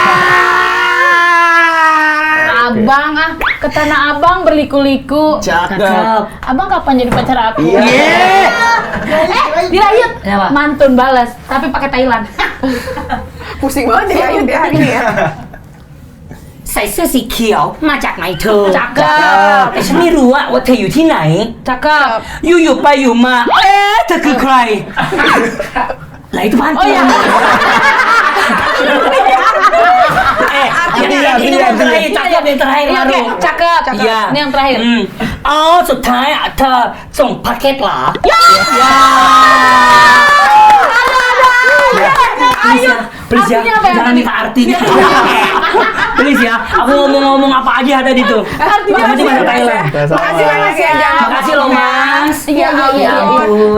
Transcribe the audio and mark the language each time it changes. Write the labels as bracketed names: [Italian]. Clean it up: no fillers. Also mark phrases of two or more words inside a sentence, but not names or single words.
[Indonesian] Abang ke Tanah Abang berliku-liku. Cakep. Abang kapan jadi pacar aku? Iya. Dirayut. Kenapa? Mantun balas, tapi pakai Thailand. Pusing banget ya Ayu dia hari ini ya. [Thai] ใส่เสื้อสีเขียวมาจากไหนเธอ [Indonesian] Cakep. [Thai] แต่ฉันไม่รู้ว่าเธออยู่ที่ไหน [Indonesian] Cakep. [Thai] อยู่ไปอยู่มาเธอคือใครไหนทุกบ้าน [Indonesian] Oh ya. Ini yang terakhir, cakep yang terakhir Iya, baru. oke, cakep. Iya. Ini yang terakhir. [Thai] อ๋อสุดท้ายเธอส่งพาเกตเหรอ [Indonesian] Please ya, Artinya apa ya? jangan minta artinya. Please ya, aku ngomong apa aja tadi tuh. Artinya Yang penting apa? bahasa Thailand. Makasih banget ya, jangan. Makasih loh Mas. Iya, Ya ampun.